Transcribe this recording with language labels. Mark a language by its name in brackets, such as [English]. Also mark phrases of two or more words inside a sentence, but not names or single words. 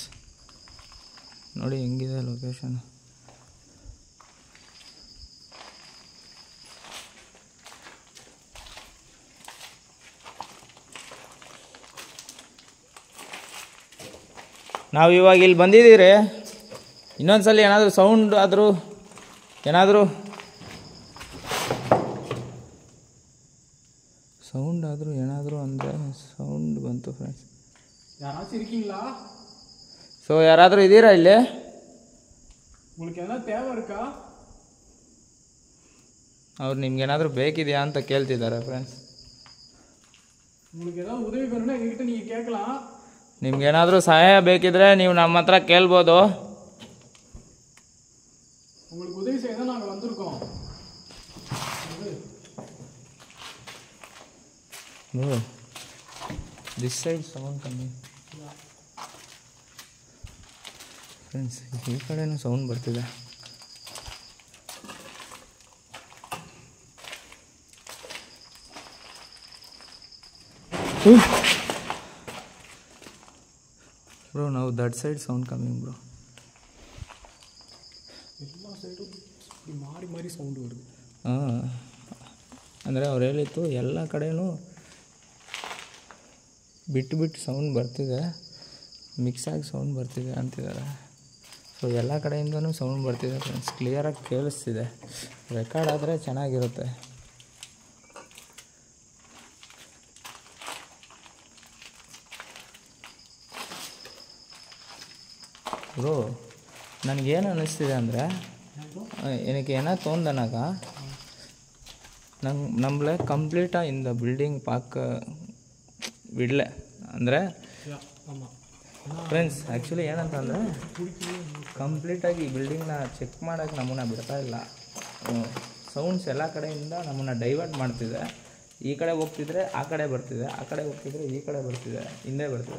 [Kannada] ನೋಡಿ ಹೆಂಗಿದೆ ಲೊಕೇಶನ್. ನಾವು ಇವಾಗ ಇಲ್ಲಿ ಬಂದಿದ್ದೀರಿ. ಇನ್ನೊಂದ್ಸಲ ಏನಾದರೂ ಸೌಂಡ್ ಆದರೂ ಏನಾದರೂ ಅಂದರೆ ಸೌಂಡ್ ಬಂತು ಫ್ರೆಂಡ್ಸ್. [Tamil] யாராச்சும் இருக்கீங்களா? [Kannada] ಸೊ ಯಾರಾದರೂ ಇದ್ದೀರಾ ಇಲ್ಲಿ? [Tamil] உங்களுக்கு எதனா தேவை இருக்கா? [Kannada] ಅವ್ರು ನಿಮ್ಗೇನಾದರೂ ಬೇಕಿದೆಯಾ ಅಂತ ಕೇಳ್ತಿದ್ದಾರೆ ಫ್ರೆಂಡ್ಸ್. [Tamil] உங்களுக்கு ஏதாவது உதவி வேணும்னா எங்ககிட்ட நீங்கள் கேட்கலாம். [Kannada] ನಿಮ್ಗೇನಾದರೂ ಸಹಾಯ ಬೇಕಿದ್ರೆ ನೀವು ನಮ್ಮ ಹತ್ರ ಕೇಳ್ಬೋದು. [Tamil] உங்களுக்கு உதவி செய்ய தான் நாங்கள் வந்திருக்கோம். [English] this side sound [Kannada] ಕಮ್ಮಿ ಫ್ರೆಂಡ್ಸ್, ಈ ಕಡೆನೂ ಸೌಂಡ್ ಬರ್ತಿದೆ. [English] ಬ್ರೋ ನಾವು that side sound coming bro. [Tamil] எல்லா சைடும் மாறி மாறி சவுண்டு வருது. [Kannada] ಹಾಂ, ಅಂದರೆ ಅವ್ರು ಹೇಳಿತ್ತು ಎಲ್ಲ ಕಡೆನೂ ಬಿಟ್ಟು ಬಿಟ್ಟು ಸೌಂಡ್ ಬರ್ತಿದೆ, ಮಿಕ್ಸಾಗಿ ಸೌಂಡ್ ಬರ್ತಿದೆ ಅಂತಿದ್ದಾರೆ. ಸೊ ಎಲ್ಲ ಕಡೆಯಿಂದನೂ ಸೌಂಡ್ ಬರ್ತಿದೆ ಫ್ರೆಂಡ್ಸ್, ಕ್ಲಿಯರಾಗಿ ಕೇಳಿಸ್ತಿದೆ. ರೆಕಾರ್ಡ್ ಆದರೆ ಚೆನ್ನಾಗಿರುತ್ತೆ. ಬ್ರೋ ನನಗೇನು ಅನ್ನಿಸ್ತಿದೆ ಅಂದರೆ, [Tamil] எனக்கு என்ன தோணுதுனாக்கா, நம்மளை கம்ப்ளீட்டாக இந்த பில்டிங் பார்க்க விடல. [Kannada] ಅಂದರೆ ಫ್ರೆಂಡ್ಸ್ ಆ್ಯಕ್ಚುಲಿ ಏನಂತಂದರೆ, ಕಂಪ್ಲೀಟಾಗಿ ಈ ಬಿಲ್ಡಿಂಗ್ನ ಚೆಕ್ ಮಾಡೋಕ್ಕೆ ನಮ್ಮನ್ನು ಬಿಡ್ತಾ ಇಲ್ಲ. ಸೌಂಡ್ಸ್ ಎಲ್ಲ ಕಡೆಯಿಂದ ನಮ್ಮನ್ನು ಡೈವರ್ಟ್ ಮಾಡ್ತಿದೆ. ಈ ಕಡೆ ಹೋಗ್ತಿದ್ರೆ ಆ ಕಡೆ ಬರ್ತಿದೆ, ಆ ಕಡೆ ಹೋಗ್ತಿದ್ರೆ ಈ ಕಡೆ ಬರ್ತಿದೆ, ಹಿಂದೆ ಬರ್ತಿದೆ.